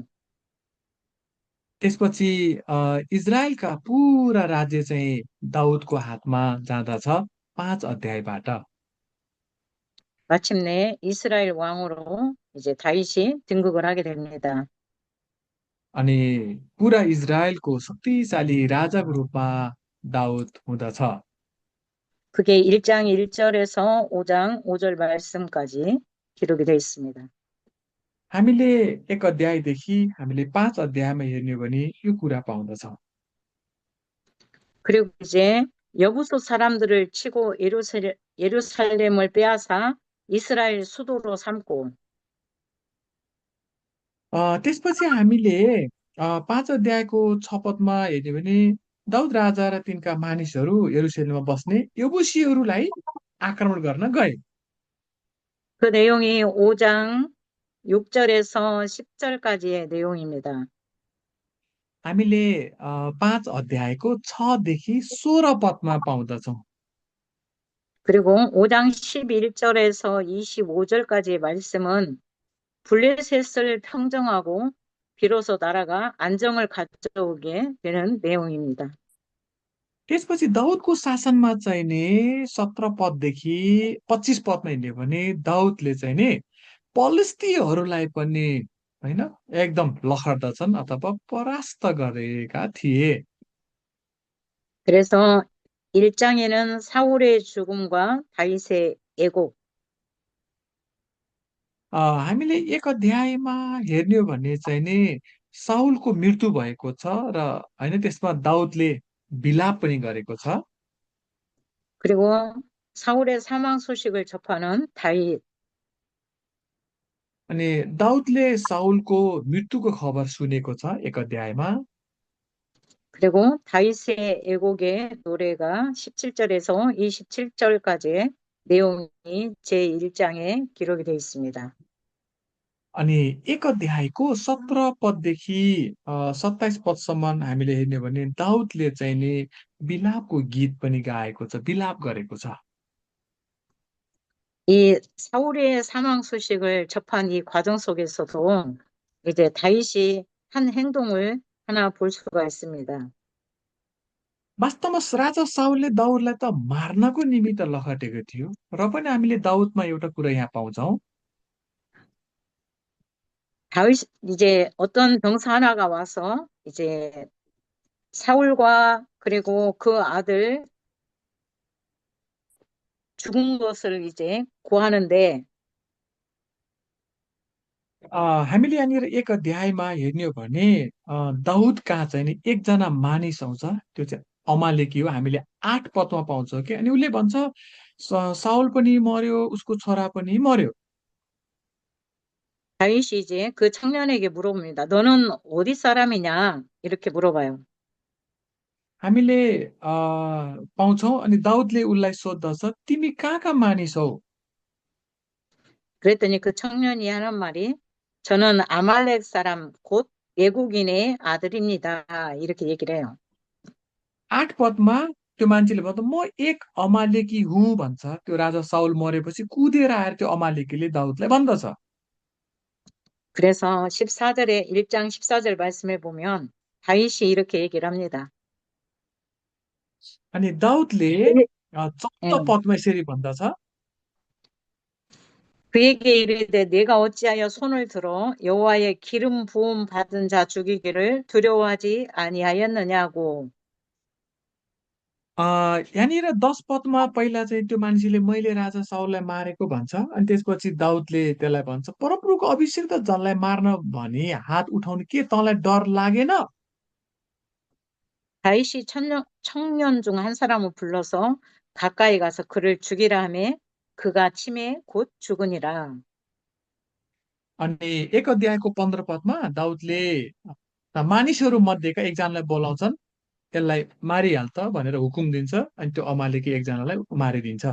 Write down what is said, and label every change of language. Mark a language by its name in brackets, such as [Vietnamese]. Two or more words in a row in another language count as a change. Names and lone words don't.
[Nepali] त्यसपछि इजरायलका पुरा राज्य चाहिँ दाउदको हातमा जाँदछ 5 अध्यायबाट। [Korean] 마침내 이스라엘 왕으로 이제 다윗이 등극을 하게 됩니다. [Nepali] अनि पुरा इजरायलको शक्तिशाली राजाको रूपमा दाउद हुँदछ। [Korean] 그게 1장 1절에서 5장 5절 말씀까지 기록이 되어 있습니다. [Nepali] हामीले 1 अध्यायदेखि हामीले 5 अध्यायमा हेर्ने हो भने यो कुरा पाउँदछौँ। [Korean] 그리고 이제 여부수 사람들을 치고 예루살렘을 빼앗아 이스라엘 수도로 삼고 [Nepali] त्यसपछि हामीले 5 अध्यायको 6 पदमा हेर्ने भने दाउद राजा र तिनका मानिसहरू यरुशलेममा बस्ने यबुसीहरूलाई आक्रमण गर्न गए। [Korean] 그 내용이 5장 6절에서 10절까지의 내용입니다. [Nepali] हामीले 5 अध्यायको 6देखि 16 पदमा पाउँदछौँ। [Korean] 그리고 5장 11절에서 25절까지의 말씀은 블레셋을 평정하고 비로소 나라가 안정을 가져오게 되는 내용입니다. [Nepali] त्यसपछि दाउदको शासनमा चाहिँ नि 17 पददेखि 25 पदमा हिँड्यो भने दाउदले चाहिँ नि पलिस्तीहरूलाई पनि होइन एकदम लखड्दछन् अथवा परास्त गरेका थिए। [Korean] 그래서 1장에는 사울의 죽음과 다윗의 애곡, [Nepali] हामीले 1 अध्यायमा हेर्ने हो भने चाहिँ नि साउलको मृत्यु भएको छ र होइन त्यसमा दाउदले विलाप पनि गरेको छ। [Korean] 그리고 사울의 사망 소식을 접하는 다윗, [Nepali] अनि दाउदले साउलको मृत्युको खबर सुनेको छ 1 अध्यायमा। [Korean] 그리고 다윗의 애곡의 노래가 17절에서 27절까지의 내용이 제1장에 기록이 되어 있습니다. [Nepali] अनि 1 अध्यायको 17 पददेखि 27 पदसम्म हामीले हेर्ने हो भने दाउदले चाहिँ नि विलापको गीत पनि गाएको छ, विलाप गरेको छ। [Korean] 이 사울의 사망 소식을 접한 이 과정 속에서도 이제 다윗이 한 행동을 하나 볼 수가 있습니다. [Nepali] वास्तवमा राजा साउलले दाउदलाई त मार्नको निमित्त लखटेको थियो र पनि हामीले दाउदमा एउटा कुरा यहाँ पाउँछौँ। [Korean] 다윗 이제 어떤 병사 하나가 와서 이제 사울과 그리고 그 아들 죽은 것을 이제 구하는데 [Nepali] हामीले यहाँनिर 1 अध्यायमा हेर्ने हो भने दाउद कहाँ चाहिँ नि एकजना मानिस आउँछ, त्यो चाहिँ अमालेकी हो। हामीले 8 पदमा पाउँछौँ कि अनि उसले भन्छ साउल पनि मर्यो, उसको छोरा पनि मर्यो। [Korean] 다윗이 이제 그 청년에게 물어봅니다. 너는 어디 사람이냐? 이렇게 물어봐요. [Nepali] हामीले पाउँछौँ अनि दाउदले उसलाई सोद्धछ तिमी कहाँका मानिस हौ। [Korean] 그랬더니 그 청년이 하는 말이 저는 아말렉 사람 곧 외국인의 아들입니다. 이렇게 얘기를 해요. [Nepali] 8 पदमा त्यो मान्छेले भन्छ म एक अमालेकी हुँ भन्छ। त्यो राजा साउल मरेपछि कुदेर आएर त्यो अमालेकीले दाउदलाई भन्दछ। [Korean] 그래서 14절에 1장 14절 말씀해 보면 다윗이 이렇게 얘기를 합니다. [Nepali] अनि दाउदले [Korean] 예. [Nepali] 14 पदमा यसरी भन्दछ [Korean] 그에게 이르되 내가 어찌하여 손을 들어 여호와의 기름 부음 받은 자 죽이기를 두려워하지 아니하였느냐고. [Nepali] यहाँनिर 10 पदमा पहिला चाहिँ त्यो मान्छेले मैले राजा साउललाई मारेको भन्छ अनि त्यसपछि दाउदले त्यसलाई भन्छ परमप्रभुको अभिषिक्त जनलाई मार्न भनी हात उठाउनु के तँलाई डर लागेन। [Korean] 다윗이 청년 중 한 사람을 불러서 가까이 가서 그를 죽이라 하매 그가 침에 곧 죽으니라. [Nepali] अनि 1 अध्यायको 15 पदमा दाउदले मानिसहरू मध्येका एकजनालाई बोलाउँछन्, यसलाई मारिहाल त भनेर हुकुम दिन्छ अनि त्यो अमालेकी एकजनालाई मारिदिन्छ।